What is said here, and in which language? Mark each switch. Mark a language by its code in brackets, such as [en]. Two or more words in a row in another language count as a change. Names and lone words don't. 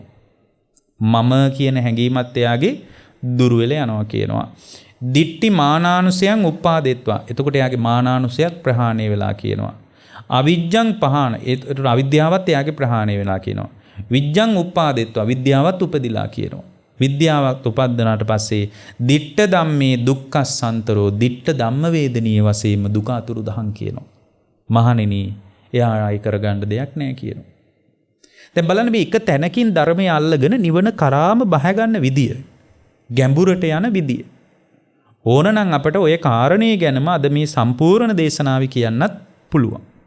[si] මම කියන හැඟීමත් එයාගේ දුරු වෙලා යනවා කියනවා. [pi] දිට්ටි මානානුසයන් උපාදෙත්වා. [si] එතකොට එයාගේ මානානුසයක් ප්‍රහාණය වෙලා කියනවා. [pi] අවිජ්ජං පහාන. [si] ඒතර අවිද්‍යාවත් එයාගේ ප්‍රහාණය වෙලා කියනවා. [pi] විජ්ජං උපාදෙත්වා. [si] විද්‍යාවත් උපදිලා කියනවා. විද්‍යාවත් උපද්දනාට පස්සේ [pi] දිට්ඨ ධම්මේ දුක්ඛසන්තරෝ [si] දිට්ඨ ධම්ම වේදනීය වශයෙන්ම දුක අතුරු දහන් කියනවා. මහණෙනි එයා ආයි කරගන්න දෙයක් නැහැ කියනවා. දැන් බලන්න මේ එක තැනකින් ධර්මය අල්ලගෙන නිවන කරාම බහ ගන්න විදිය. ගැඹුරට යන විදිය. ඕනනම් අපට ඔය කාරණේ ගැනම අද මේ සම්පූර්ණ දේශනාවේ කියන්නත් පුළුවන්.